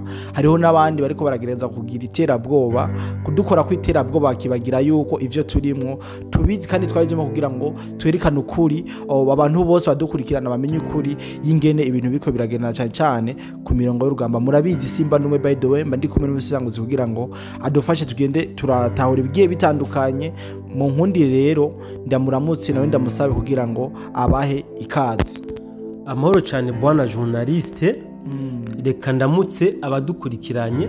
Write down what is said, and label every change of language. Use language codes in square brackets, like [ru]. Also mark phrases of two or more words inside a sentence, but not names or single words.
[rn] Hariho nabandi bariko baragereza kugira iterabwoba kudukora kwiterabwoba bakibagira yuko ivyo turimwo tubizi kandi twarijemo kugira ngo twerekane ukuri abantu bose badukurikirana bamenye ukuri yingene ibintu biko biragenda cyane cyane ku mirongo y'urugamba. Murabizi Simba numwe [en] by the way [rn] ndi kumwe n'umusanguzi kugira ngo adufashe tugende turatahura ibigiye bitandukanye mu nkundi. Rero ndamuramutse nawe ndamusabe kugira ngo abahe ikaze. Amahoro cyane bwana journaliste, reka ndamutse abadukurikiranye.